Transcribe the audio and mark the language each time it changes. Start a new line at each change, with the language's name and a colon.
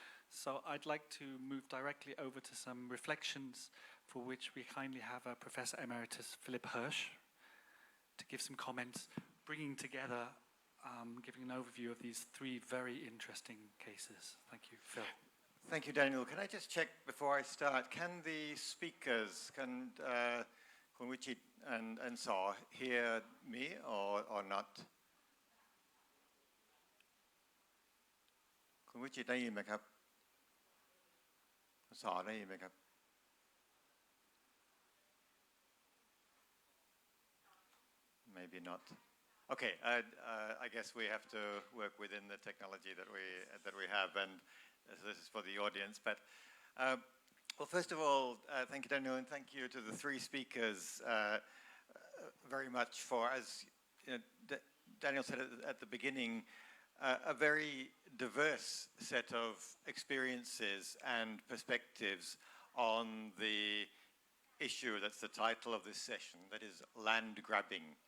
English: So I'd like to move directly over to some reflections for which we kindly have Professor Emeritus Philip Hirsh to give some comments, bringing together, giving an overview of these three very interesting cases. Thank you, Phil. Thank you, Daniel. Can I just check before I start, can the speakers, can Kun Wichit and Saw hear me or not?
Thai: Kun Wichit ได้ยินไหมครับ สอได้ยินไหมครับ
English: Maybe not. Okay, I guess we have to work within the technology that we have, and this is for the audience. But well, first of all, thank you, Daniel, and thank you to the three speakers very much for, as you know, Daniel said at the beginning, a very diverse set of experiences and perspectives on the issue that's the title of this session, that is land grabbing.